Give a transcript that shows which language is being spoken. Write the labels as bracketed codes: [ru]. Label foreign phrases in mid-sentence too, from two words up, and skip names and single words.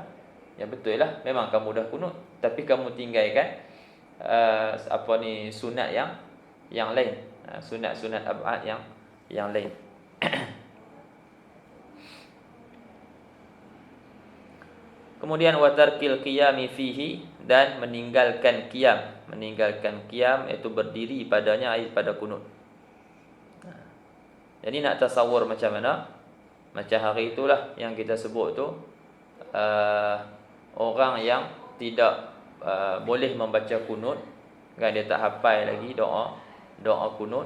[ms] Ya betul lah, memang kamu dah kunut, tapi kamu tinggalkan sunat yang lain, sunat ab'ad yang lain. [ar] Kemudian وترك القيام فيه, [ms] dan meninggalkan qiyam. Meninggalkan qiyam iaitu berdiri padanya, ayat pada kunut. Jadi nak tasawur macam mana? Macam hari itulah yang kita sebut tu, orang yang tidak boleh membaca kunut, kan, dia tak hafal lagi doa kunut.